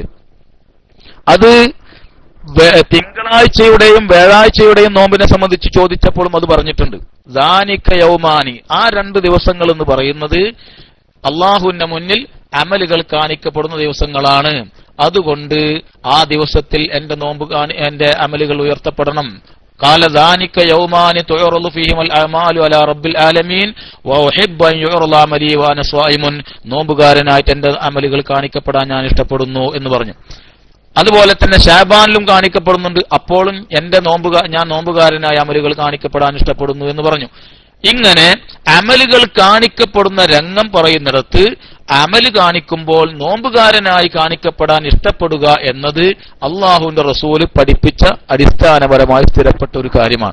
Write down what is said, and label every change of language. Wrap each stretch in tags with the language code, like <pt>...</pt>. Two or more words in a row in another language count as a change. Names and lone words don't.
<ml>അത് തിങ്കളാഴ്ചയുടെയും വ്യാഴാഴ്ചയുടെയും നോമ്പിനെ സംബന്ധിച്ച് ചോദിച്ചപ്പോഴും അത് പറഞ്ഞിട്ടുണ്ട്.</ml> <ar>ذلك يومان,</ar> <ml>ആ 2 ദിവസങ്ങൾ എന്ന് പറയുന്നത് അള്ളാഹുവിന്റെ മുന്നിൽ അമലുകൾ കാണിക്കപ്പെടുന്ന ദിവസങ്ങളാണ്. അതുകൊണ്ട് ആ ദിവസത്തിൽ എന്റെ അമലുകൾ ഉയർത്തപ്പെടണം.</ml> <ar>قال ذلك يومان تعرض فيهما الأعمال على رب العالمين وأحب أن يعرض عملي وأنا صائم.</ar> <ml>നോമ്പുകാരനായിട്ട് എന്റെ അമലുകൾ കാണിക്കപ്പെടാൻ ഞാൻ ഇഷ്ടപ്പെടുന്നു എന്ന് പറഞ്ഞു. അതുപോലെ തന്നെ ശഅബാനിലും കാണിക്കപ്പെടുന്നുണ്ട്. അപ്പോഴും ഞാൻ നോമ്പുകാരനായ അമലുകൾ കാണിക്കപ്പെടാൻ ഇഷ്ടപ്പെടുന്നു എന്ന് പറഞ്ഞു. ഇങ്ങനെ അമലുകൾ കാണിക്കപ്പെടുന്ന രംഗം പറയുന്നിടത്ത് അമല് കാണിക്കുമ്പോൾ നോമ്പുകാരനായി കാണിക്കപ്പെടാൻ ഇഷ്ടപ്പെടുക എന്നത് അള്ളാഹുവിന്റെ റസൂല് പഠിപ്പിച്ച അടിസ്ഥാനപരമായി സ്ഥിരപ്പെട്ട ഒരു കാര്യമാണ്.</ml>